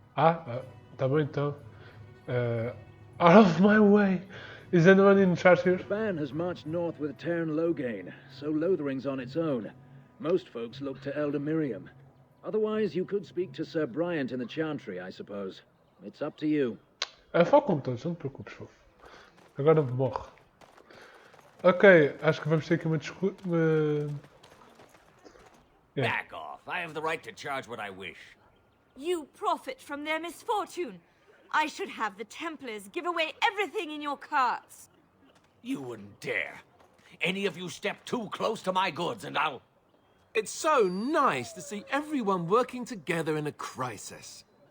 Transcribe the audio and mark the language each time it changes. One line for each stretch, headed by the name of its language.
Portuguese: Tá bom então.
English: Out of my way. Is anyone in charge here? The band has marched north with Tern Loghain, so Lothering's on its own. Most folks look to Elder Miriam. Otherwise, you could speak to Sir Bryant in the Chantry, I suppose. It's up to you.
Portuguese: Fala com todos, não te preocupes, fofo. Agora morre. Ok, acho que vamos ter aqui uma discussão.
English: Back off. I have the right to charge what I wish. You profit from their misfortune. I should have the Templars give away everything in your carts. You wouldn't dare. Any of you step too close to my goods and I'll... It's so nice to see everyone working together in a crisis.